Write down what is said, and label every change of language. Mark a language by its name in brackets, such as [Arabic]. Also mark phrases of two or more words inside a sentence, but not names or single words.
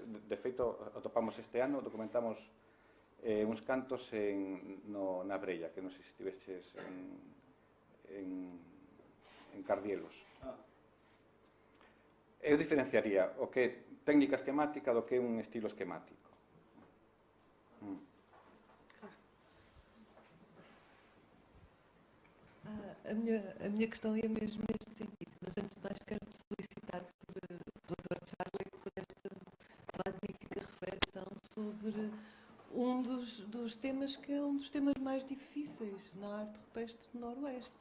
[Galician] De feito, atopamos este ano, documentamos uns cantos na Brella, que non sei se estiveches en Cardielos. Eu diferenciaría o que é técnica esquemática do que é un estilo esquemático. [Portuguese] A minha questão ia mesmo neste sentido, mas antes de mais quero-te felicitar pela doutora Charlie por esta magnífica reflexão sobre um dos temas que é um dos temas mais difíceis na arte rupestre do Noroeste.